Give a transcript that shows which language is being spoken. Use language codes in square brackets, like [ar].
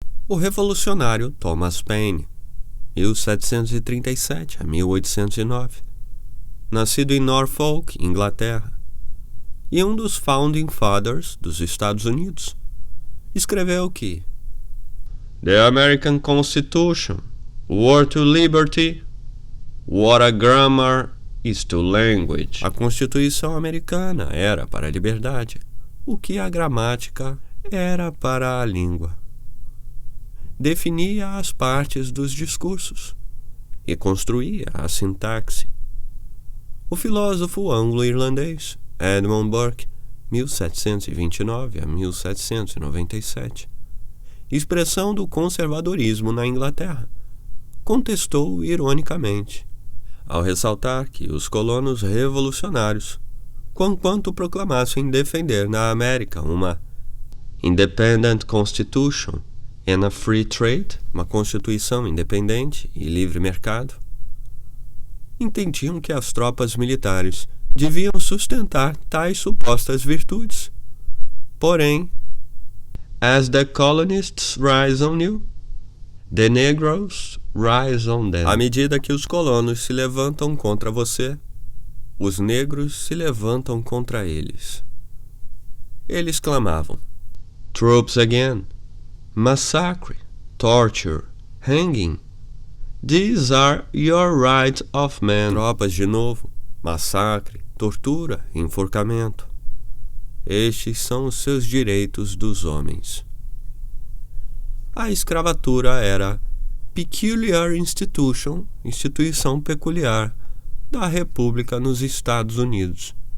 [pt] O revolucionário Thomas Paine, 1737 a 1809, nascido em Norfolk, Inglaterra, e um dos Founding Fathers dos Estados Unidos, escreveu que [en] The American Constitution, Word to Liberty, what a grammar is to language. [pt] A Constituição americana era para a liberdade, o que a gramática era para a língua. Definia as partes dos discursos e construía a sintaxe. O filósofo anglo-irlandês Edmund Burke, 1729 a 1797, expressão do conservadorismo na Inglaterra, contestou ironicamente, ao ressaltar que os colonos revolucionários, conquanto proclamassem defender na América uma [en] Independent Constitution and a Free Trade, [pt] uma constituição independente e livre mercado, entendiam que as tropas militares deviam sustentar tais supostas virtudes. Porém, [en] as the colonists rise on you, the Negroes rise on them. [pt] À medida que os colonos se levantam contra você, os negros se levantam contra eles. Eles clamavam: [en] Troops again, massacre, torture, hanging. These are your rights of man. [pt] Tropas de novo, massacre, tortura, enforcamento. Estes são os seus direitos dos homens. A escravatura era Peculiar Institution, instituição peculiar, da República nos Estados Unidos.